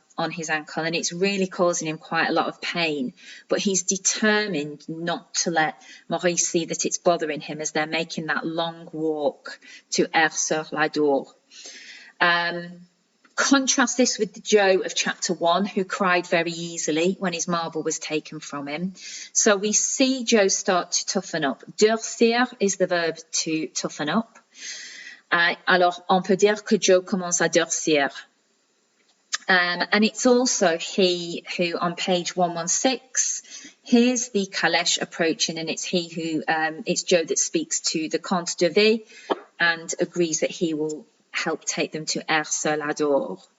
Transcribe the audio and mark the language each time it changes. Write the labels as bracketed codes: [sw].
[en] on his ankle, and it's really causing him quite a lot of pain, but he's determined not to let Maurice see that it's bothering him as they're making that long walk to Air-sur-l'Adour. Contrast this with Joe of chapter 1, who cried very easily when his marble was taken from him. So we see Joe start to toughen up. Durcir is the verb to toughen up. [fr] Alors, on peut dire que Joe commence à durcir. [en] And it's also he who, on page 116, here's the calèche approaching, and it's he who, it's Joe that speaks to the Comte de Ville and agrees that he will help take them to Air-sur-l'Adour.